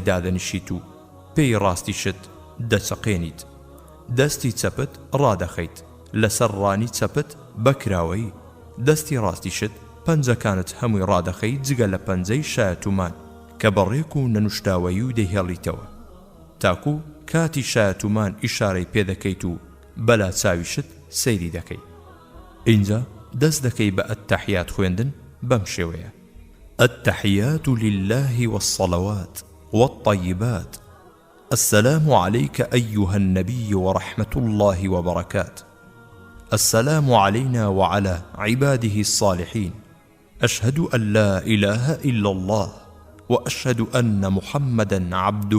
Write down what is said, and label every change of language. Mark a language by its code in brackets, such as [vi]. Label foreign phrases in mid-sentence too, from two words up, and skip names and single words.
[ckb] دادەنیشیت و پێی ڕاستیشت دەچەقێنیت دەستی چەپت ڕادەخەیت لەسەر ڕانی چەپت بەکراوەی دەستی ڕاستیشت پەنجەکانت هەمووی ڕادەخەی جگە لە پەنجەی شایەتومان کە بەڕێک و نەنوشتاوەیی و دەیهێڵیتەوە تاکو کاتی شایەتومان ئیشارەی پێدەکەیت و بەلا چاویشت سەیری دەکەیت اینجا دەست دەکەی بە ئەتەحیات خوێندن بەم شێوەیە [ar] التحيات لله والصلوات والطيبات السلام عليك أيها النبي ورحمة الله وبركاته السلام علينا وعلى عباده الصالحين أشهد أن لا إله إلا الله وأشهد أن محمدا عبده